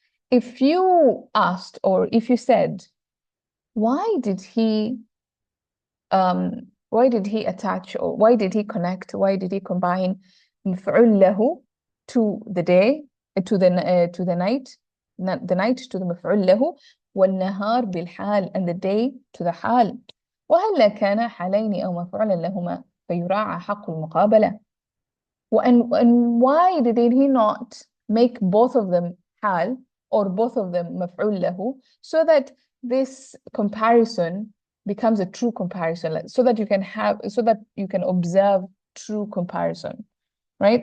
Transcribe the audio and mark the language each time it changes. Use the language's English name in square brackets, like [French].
[English] If you asked, or if you said, why did he attach, or why did he connect, why did he combine مفعول له to the day, to the night, the night to the مفعول له, [Arabic] والنهار بالحال, [English] and the day to the حال. [Arabic] وهل كان حالين أو مفعولا لهما فيراعى حق المقابلة. [English] And why did he not make both of them حال or both of them مفعول له, so that this comparison becomes a true comparison, so that you can observe true comparison, right?